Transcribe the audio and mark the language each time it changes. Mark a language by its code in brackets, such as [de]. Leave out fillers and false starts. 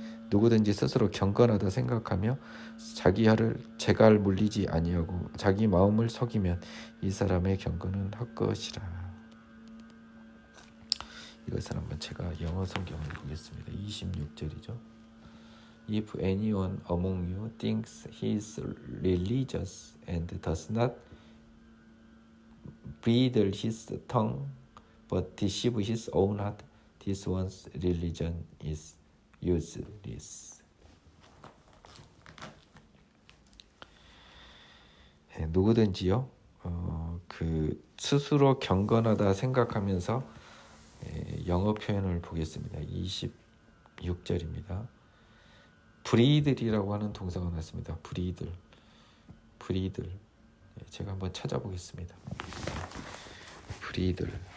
[ko] 누구든지 스스로 경건하다 생각하며 자기 혀를 재갈 물리지 아니하고 자기 마음을 속이면 이 사람의 경건은 헛것이라. 이것을 한번 제가 영어 성경을 보겠습니다. 26절이죠. [en] If anyone among you thinks he is religious and does not bridle his tongue but deceive his own heart, this one's religion is useless. [ko] 누구든지요, 그 스스로 경건하다 생각하면서 영어 표현을 보겠습니다. 26절입니다. 브리들이라고 하는 동사가 나왔습니다. 브리들. 제가 한번 찾아보겠습니다. 브리들.